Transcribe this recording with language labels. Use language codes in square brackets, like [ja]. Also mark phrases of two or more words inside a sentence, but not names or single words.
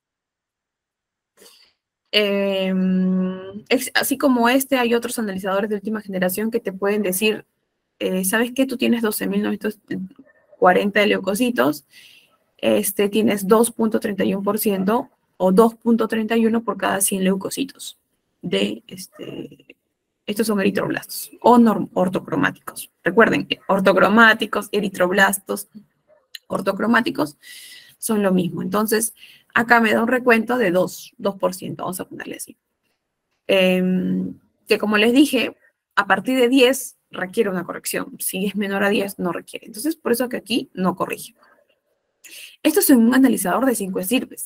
[es] Así como hay otros analizadores de última generación que te pueden decir, ¿sabes qué? Tú tienes 12.940 de leucocitos, tienes 2.31% o 2.31 por cada 100 leucocitos de estos son eritroblastos o ortocromáticos. Recuerden, ortocromáticos, eritroblastos, ortocromáticos son lo mismo. Entonces, acá me da un recuento de 2%, vamos a ponerle así. Que como les dije, a partir de 10 requiere una corrección. Si es menor a 10, no requiere. Entonces, por eso que aquí no corrige. Esto es un analizador de 5 estirpes.